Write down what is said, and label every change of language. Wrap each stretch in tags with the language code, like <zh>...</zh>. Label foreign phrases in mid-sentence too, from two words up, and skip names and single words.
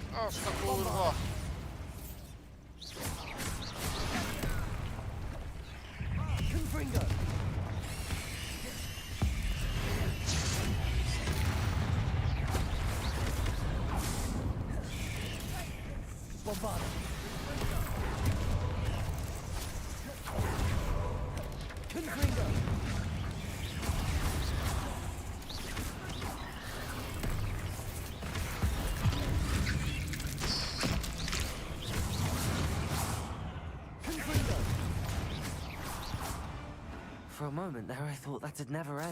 <hu>Azt a kurva! Confringo! Bombard! Confringo!</hu> <en>For a moment there, I thought that'd never end.</en>